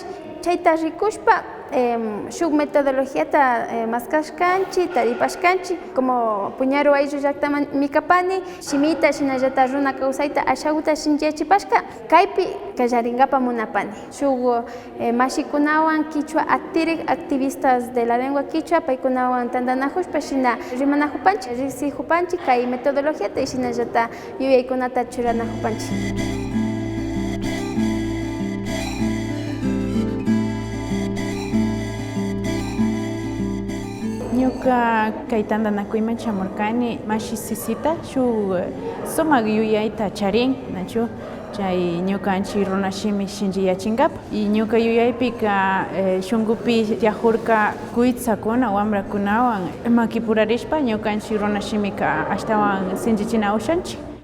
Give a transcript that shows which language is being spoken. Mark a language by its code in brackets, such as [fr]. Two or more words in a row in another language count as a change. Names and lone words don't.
[qu] Chayta rikushpa shuk metodologiata maskashkanchik, taripashkanchik, como puñaro ayllu llaktaman mikapani, shimita shinallata runa kawsayta ashaguta shinchiyachipashka, kaypi kallarinkapak munapani. Shuk mashikunawan kichwa [es] activistas de la lengua kichwa [qu] paykunawan tantanajushpa shina rimanajupanchik, riksijupanchik kay metodologiata y shinallata yuyaykunata churanajupanchik. Ñuka kay tantanakuyman chamurkani mashi sisita shuk sumak yuyayta charin nachu chay ñukanchik runashimi shinchiyachinkapak y ñuka yuyaypika shunkupi yajurka kuytsakuna wambrakunawan makipurarishpa ñukanchik runashimika ashtawan sinchichina ushanchik.